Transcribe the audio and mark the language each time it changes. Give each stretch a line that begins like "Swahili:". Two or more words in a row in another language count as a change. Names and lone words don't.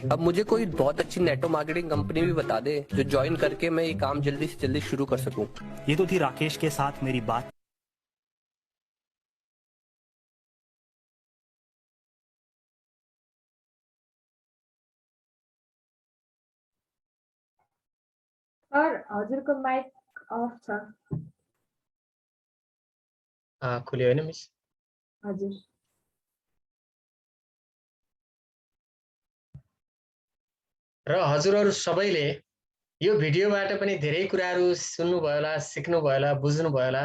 Hindi: अब मुझे कोई बहुत अच्छी
English: network marketing
Hindi: कंपनी भी बता दे जो ज्वाइन करके मैं ये काम जल्दी से जल्दी शुरू कर सकूँ। ये तो थी राकेश के साथ मेरी बात।
Nepali: सर हजुरको
English: mic off
Nepali: छ। खुल्यो होइन मिस? हजुर। र हजुरहरू सबैले यो भिडियोबाट पनि धेरै कुराहरू सुन्नुभयो होला, सिक्नुभयो होला, बुझ्नुभयो होला।